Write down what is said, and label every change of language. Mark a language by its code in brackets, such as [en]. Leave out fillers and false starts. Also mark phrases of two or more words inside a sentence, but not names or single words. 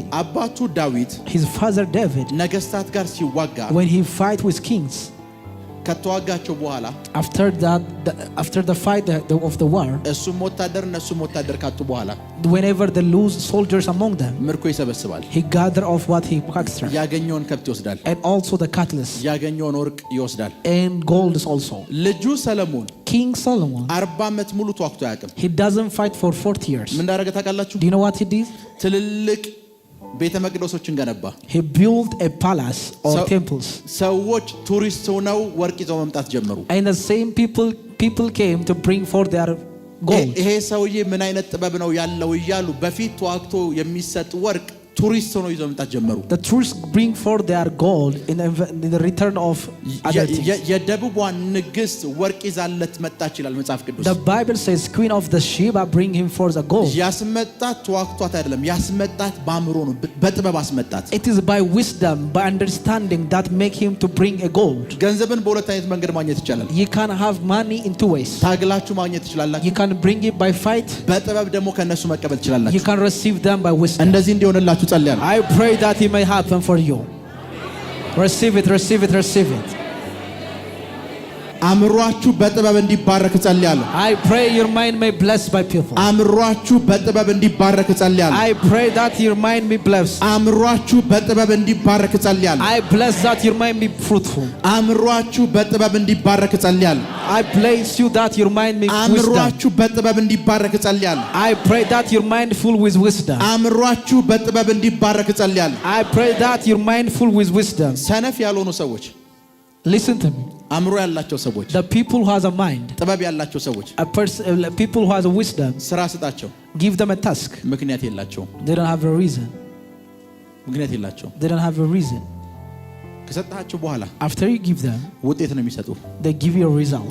[am] አባቱ ዳዊት [en] His father David, [am] ነገስታት ጋር ሲዋጋ [en] when he fight with kings, [am] ከተዋጋቸው በኋላ [en] after the fight of the war, [am] እሱም ወታደር ካጡ በኋላ [en] whenever they lose soldiers among them, [am] ምርኮ ይሰበስባል [en] he gather of what he captured, [am] ያገኘውን ከብት ይወስዳል [en] and also the cattle [am] ያገኘውን ወርቅ ይወስዳል [en] and gold also. [am] ልጁ ሰለሞን [en] King Solomon, [am] 40 ዓመት ሙሉ ተዋግቶ አያውቅም [en] he doesn't fight for 40 years. [am] ምን እንዳደረገ ታውቃላችሁ [en] Do you know what he did? [am] ትልልቅ ቤተ መቅደሶችን ገነባ [en] He built a palace or temples, [am] ሰዎች ቱሪስት ሆነው ወርቅ ይዘው መምጣት ጀመሩ [en] and the same people came to bring forth their gold. [am] ይሄ ሰውዬ ምን አይነት ጥበብ ነው ያለው እያሉ በፊት ተዋግቶ የሚሰጥ ወርቅ ቱሪስት ሆነው ይዘው መምጣት ጀመሩ [en] The tourists bring forth their gold in the return of other things. [am] የደቡቧ ንግስት ወርቅ ይዛለት መጣች ይላል መጽሐፍ ቅዱስ [en] The Bible says Queen of the Sheba bring him forth the gold. [am] ያስመጣት ተዋግቷት አይደለም ያስመጣት በአእምሮ ነው በጥበብ አስመጣት [en] It is by wisdom, by understanding that make him to bring a gold. [am] ገንዘብን በሁለት አይነት መንገድ ማግኘት ይቻላል [en] You can have money in two ways. [am] ታግላችሁ ማግኘት ትችላላችሁ [en] You can bring it by fight. [am] በጥበብ ደግሞ ከነሱ መቀበል [en] You [am] ትችላላችሁ [en] can receive them by wisdom. [am] እንደዚህ እንዲሆንላችሁ ጸልያለሁ [en] I pray that it may happen for you. Receive it, receive it, receive it. [am] አእምሮአችሁ በጥበብ እንዲባረክ ጸልያለሁ [en] I pray your mind may be blessed by people. [am] አእምሮአችሁ በጥበብ እንዲባረክ ጸልያለሁ [en] I pray that your mind be blessed. [am] አእምሮአችሁ በጥበብ እንዲባረክ ጸልያለሁ [en] I bless that your mind be fruitful. [am] አእምሮአችሁ በጥበብ እንዲባረክ ጸልያለሁ [en] I bless you that your mind be wisdom. [am] አእምሮአችሁ በጥበብ እንዲባረክ ጸልያለሁ [en] I pray that your mind full with wisdom. [am] አእምሮአችሁ በጥበብ እንዲባረክ ጸልያለሁ [en] I pray that your mind full with wisdom. [am] ሰነፍ ያልሆኑ ሰዎች [en] Listen to me. [am] አእምሮ ያላቸው ሰዎች [en] The people who has a mind, [am] ጥበብ ያላቸው ሰዎች [en] people who has a wisdom, [am] ስራ ስጣቸው [en] give them a task. [am] ምክንያት የላቸውም [en] They don't have a reason. [am] ምክንያት የላቸውም [en] They don't have a reason. [am] ከሰጣቸው በኋላ [en] After you give them, [am] ውጤት ነው የሚሰጡ [en] they give you a result.